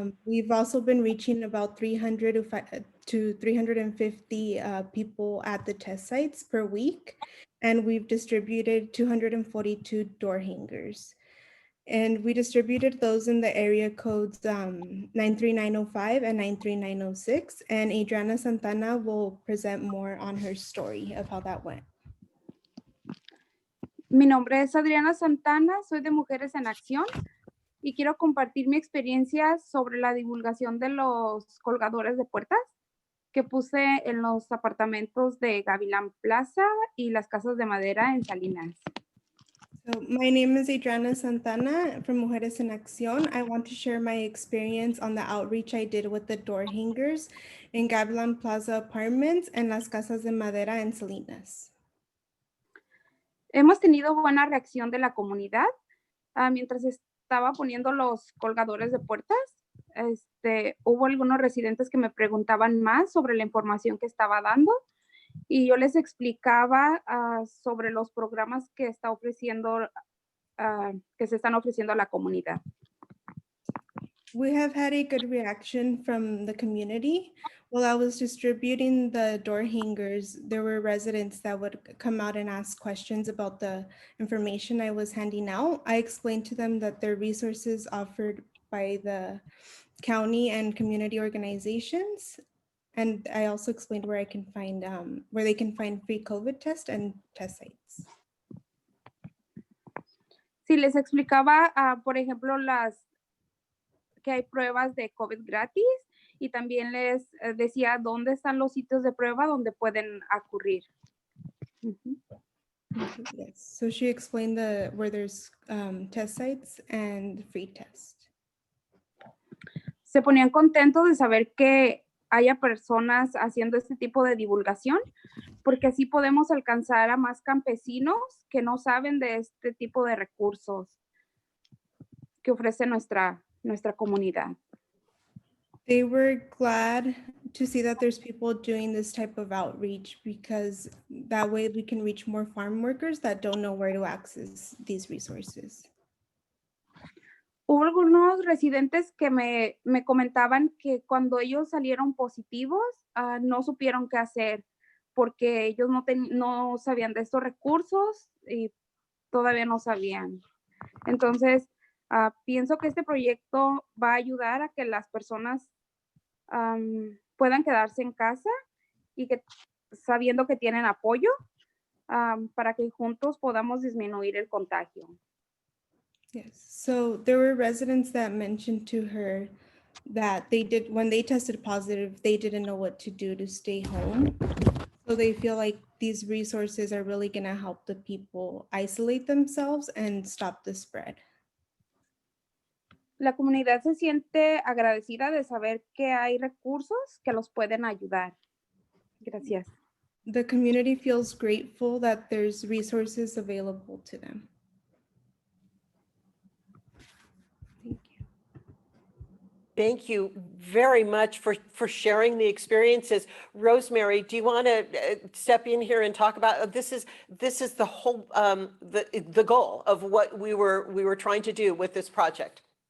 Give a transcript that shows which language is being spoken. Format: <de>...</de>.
<en>We've also been reaching about 300 to 350 people at the test sites per week, and we've distributed 242 door hangers. And we distributed those in the area codes 93905 and 93906, and Adriana Santana will present more on her story of how that went.</en> <es>Mi nombre es Adriana Santana, soy de Mujeres en Acción y quiero compartir mi experiencia sobre la divulgación de los colgadores de puertas que puse en los apartamentos de Gavilán Plaza y las casas de madera en Salinas.</es> <en>So my name is Adriana Santana from Mujeres en Acción. I want to share my experience on the outreach I did with the door hangers in Gavilán Plaza apartments and las casas de madera en Salinas.</en> <es>Hemos tenido buena reacción de la comunidad. Mientras estaba poniendo los colgadores de puertas, hubo algunos residentes que me preguntaban más sobre la información que estaba dando y yo les explicaba sobre los programas que está ofreciendo, que se están ofreciendo a la comunidad.</es> <en>We have had a good reaction from the community. While I was distributing the door hangers, there were residents that would come out and ask questions about the information I was handing out. I explained to them that there are resources offered by the county and community organizations. And I also explained where I can find, where they can find free COVID test and test sites.</en> <es>Sí, les explicaba, por ejemplo, que hay pruebas de COVID gratis y también les decía dónde están los sitios de prueba donde pueden acudir.</es> <en>Yes, so she explained where there's test sites and free test.</en> <es>Se ponían contentos de saber que haya personas haciendo este tipo de divulgación, porque así podemos alcanzar a más campesinos que no saben de este tipo de recursos que ofrece nuestra comunidad.</es> <en>They were glad to see that there's people doing this type of outreach, because that way we can reach more farm workers that don't know where to access these resources.</en> <es>Hubo algunos residentes que me comentaban que cuando ellos salieron positivos, no supieron qué hacer. porque ellos no sabían de estos recursos y todavía no sabían. Entonces, pienso que este proyecto va a ayudar a que las personas puedan quedarse en casa y que sabiendo que tienen apoyo para que juntos podamos disminuir el contagio.</es> <en>Yes, so there were residents that mentioned to her that when they tested positive, they didn't know what to do to stay home. So they feel like these resources are really gonna help the people isolate themselves and stop the spread.</en> <es>La comunidad se siente agradecida de saber que hay recursos que los pueden ayudar. Gracias.</es> <en>The community feels grateful that there's resources available to them. Thank you. Thank you very much for sharing the experiences. Rosemary, do you want to step in here and talk about, this is the whole, the goal of what we were trying to do with this project.</en>